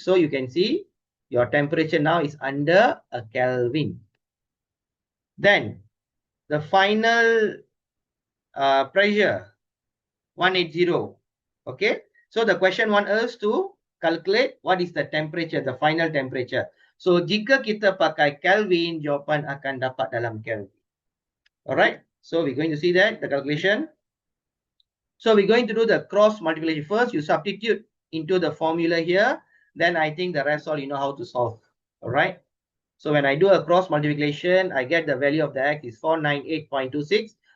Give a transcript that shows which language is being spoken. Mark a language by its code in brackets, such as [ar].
[en] So you can see your temperature now is under a Kelvin. Then the final pressure 180. Okay. So the question wants us to calculate what is the temperature, the final temperature. [ms] So jika kita pakai Kelvin, jawapan akan dapat dalam Kelvin. [en] Alright. So we're going to see that, the calculation. So we're going to do the cross multiplication. First, you substitute into the formula here. Then I think the rest all you know how to solve. Alright. So when I do a cross multiplication, I get the value of the x is 498.26.